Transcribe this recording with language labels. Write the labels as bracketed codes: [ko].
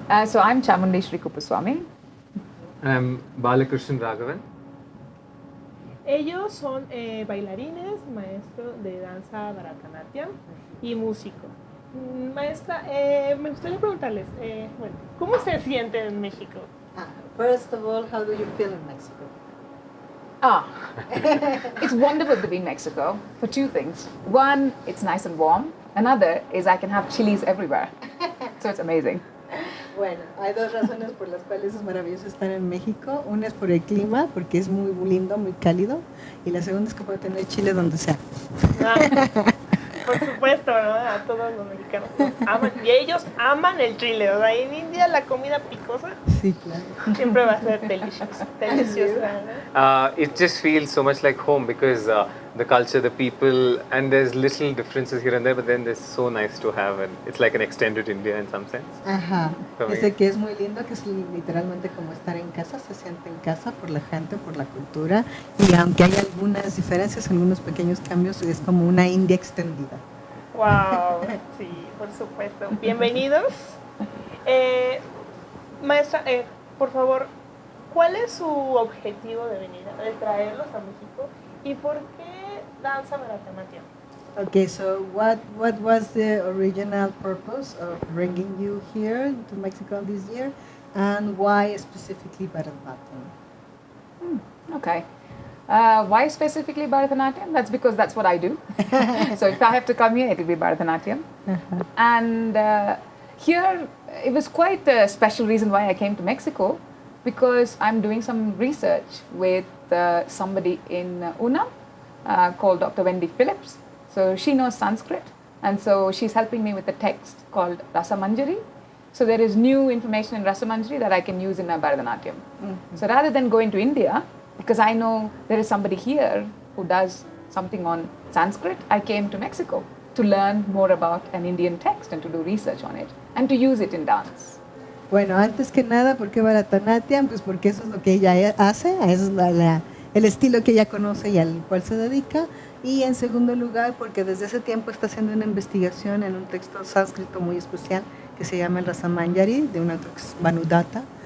[en] So I'm Chamundeshwari Kupaswamy. I'm Balakrishnan Raghavan. [es] Ellos son bailarines, maestro de danza Bharatanatyam y músico. Maestra, me gustaría preguntarles, ¿cómo se siente en México? [en] First of all, how do you feel in Mexico? It's wonderful to be in Mexico for two things. One, it's nice and warm. Another is I can have chilies everywhere. So it's amazing. [es] Bueno, hay dos razones por las cuales es maravilloso estar en México. Una es por el clima, porque es muy lindo, muy cálido. Y la segunda es que puedo tener chile donde sea. Por supuesto, ¿no? A todos los mexicanos aman, y ellos aman el chile. O sea, en India la comida picosa Sí, claro. siempre va a ser deliciosa, ¿no? [en] It just feels so much like home because the culture, the people, and there's little differences here and there, but then it's so nice to have, and it's like an extended India in some sense. [es] Ajá. [en] For me. [es] Dice que es muy lindo, que es literalmente como estar en casa, se siente en casa por la gente, por la cultura, y aunque hay algunas diferencias, algunos pequeños cambios, es como una India extendida. Wow, sí, por supuesto. Bienvenidos. Maestra, por favor, ¿cuál es su objetivo de venir, de traerlos a México y por qué danza Bharatanatyam? [en] Okay, so what was the original purpose of bringing you here to Mexico this year, and why specifically Bharatanatyam? Okay. Why specifically Bharatanatyam? That's because that's what I do. So if I have to come here, it will be Bharatanatyam. And here, it was quite a special reason why I came to Mexico, because I'm doing some research with somebody in Una called Dr. Wendy Phillips. So she knows Sanskrit, and so she's helping me with a text called Rasamanjari. So there is new information in Rasamanjari that I can use in my Bharatanatyam. So rather than going to India, because I know there is somebody here who does something on Sanskrit, I came to Mexico to learn more about an Indian text and to do research on it and to use it in dance. [es] Bueno, antes que nada, ¿por qué Bharatanatyam? Pues porque eso es lo que ella hace, es el estilo que ella conoce y al cual se dedica. Y en segundo lugar, porque desde ese tiempo está haciendo una investigación en un texto sánscrito muy especial que se llama el Rasamanjari, de un autor que es Bhanudatta.